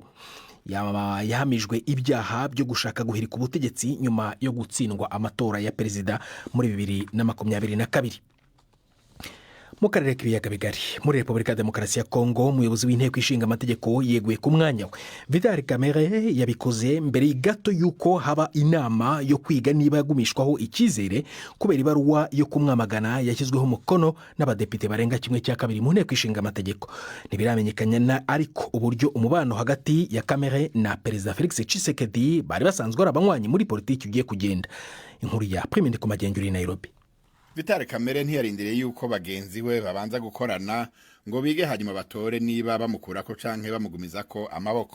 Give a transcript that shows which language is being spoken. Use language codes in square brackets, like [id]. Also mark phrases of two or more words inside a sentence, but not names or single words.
[rw] Yahamijwe ibyaha byo gushaka guhirika ubutegetsi nyuma yo gutsindwa amatora ya perezida muri 2022. Mu karere k'ibiyaga bigari, muri Repubulika ya Demokarasi ya Kongo, umuyobozi w'inteko ishinga amategeko yeguye ku mwanya we. Vital Kamerhe yabikoze mbere gato yuko haba inama yo kwiga niba yagumishwaho icyizere kubera ibaruwa yo kumwamagana yashyizweho umukono n'abadepite barenga 1/2 mu nteko ishinga amategeko. Ntibiramenyekana ariko uburyo umubano hagati ya Kamerhe na Perezida Felix Tshisekedi bari basanzwe ari abanywanyi muri politiki ugiye kugenda. Inkuru ya Prime ku Magenge uri Nairobi. [rn] Vital Kamerhe ntiyarindiriye yuko bagenzi we babanza gukorana ngo bige hanyuma batore niba bamukurako canke bamugumizako amaboko.